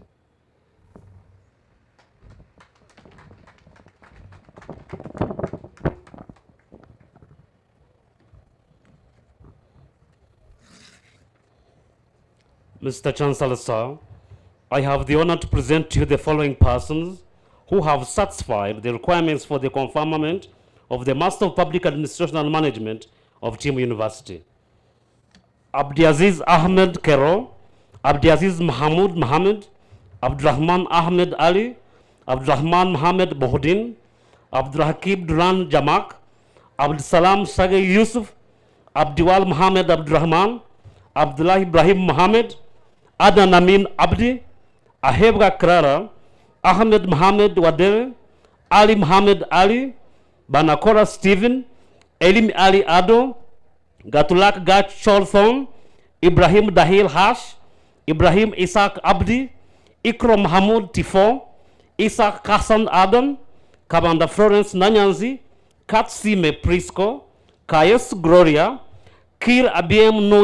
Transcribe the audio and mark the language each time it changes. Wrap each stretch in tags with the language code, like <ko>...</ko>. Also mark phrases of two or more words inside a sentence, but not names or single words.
<en>Mr. Chancellor, sir, I have the honor to present to you the following persons who have satisfied the requirements for the conferment of the Master of Public Administration and Management of Team University. Abdiaziz Ahmed Kero, Abdiaziz Mahmoud Mohammed, Abdurrahman Ahmed Ali, Abdurrahman Mohammed Bohdin, Abdurrahim Duran Jamak, Abdusalam Sage Yusuf, Abdiwal Mohammed Abdurrahman, Abdullah Ibrahim Mohammed, Adan Amin Abdi, Ahebra Krara, Ahmed Mohammed Wadere, Ali Mohammed Ali, Banakora Stephen, Elim Ali Ado, Gatulak Gat Cholthon, Ibrahim Dahil Hash, Ibrahim Isaac Abdi, Ikrom Mahmoud Tifo, Isaac Hassan Adam, Kabanda Florence Nanyanzi, Katsime Prisco, Kayes Gloria, Kir Abiem Noi</en>